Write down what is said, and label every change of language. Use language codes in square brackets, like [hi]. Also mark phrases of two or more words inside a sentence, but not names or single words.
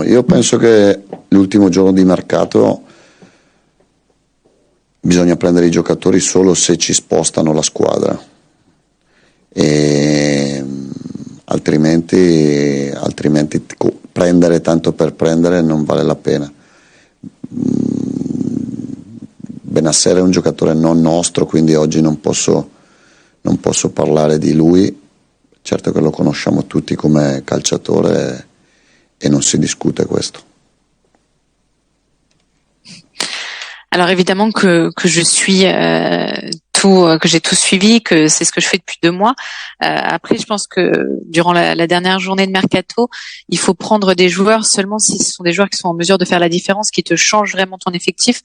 [it] Io penso che l'ultimo giorno di mercato bisogna prendere i giocatori solo se ci spostano la squadra, e altrimenti prendere tanto per prendere non vale la pena. Benasser è un giocatore non nostro, quindi oggi non posso parlare di lui. Certo che lo conosciamo tutti come calciatore e non si discute questo. [fr] Alors évidemment que je suis que j'ai tout suivi, que c'est ce que je fais depuis 2 mois. Après, je pense que durant la dernière journée de mercato, il faut prendre des joueurs seulement si ce sont des joueurs qui sont en mesure de faire la différence, qui te changent vraiment ton effectif.